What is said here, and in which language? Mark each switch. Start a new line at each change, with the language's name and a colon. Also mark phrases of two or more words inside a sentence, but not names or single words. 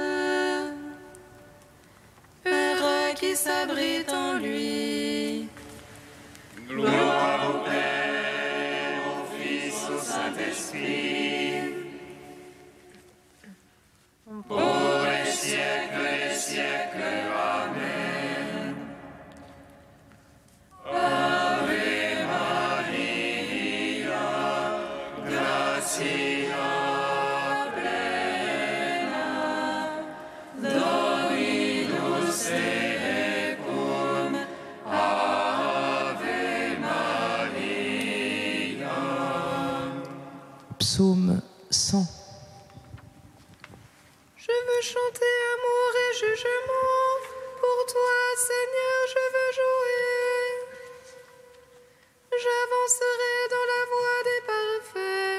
French: Heureux qui s'abrite en lui. Gloire au Père, au Fils, au Saint-Esprit, pour les siècles des siècles. Amen.
Latin: Ave Maria, gratia plena, Dominus tecum, Ave Maria.
French: Psaume 100. Je veux chanter amour et jugement. Pour toi, Seigneur, je veux jouer. J'avancerai dans la voie des parfaits.